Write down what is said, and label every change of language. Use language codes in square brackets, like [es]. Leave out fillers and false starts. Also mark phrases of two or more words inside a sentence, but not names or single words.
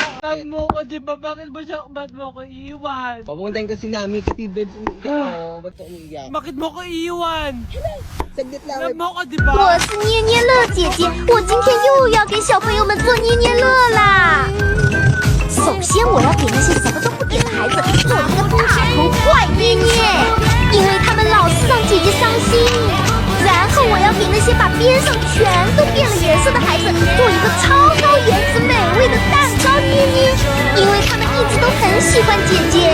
[tl] Mahal mo ko, di ba? Ba't mo ko iiwan? Papuntahin kasi namin kasi bed umiiyak. Ba't ka umiiyak? Bakit mo ko iiwan? Saglit lang. Mahal mo ko, di ba? [zh] 我是捏捏乐姐姐，我今天又要给小朋友们做捏捏乐啦。首先，我要给那些什么都不点的孩子做一个大头怪捏捏，因为他们老是让姐姐伤心。然后，我要给那些把边上全都变了颜色的孩子做一个超高颜值美味的蛋糕捏捏，因为他们一直都很喜欢姐姐。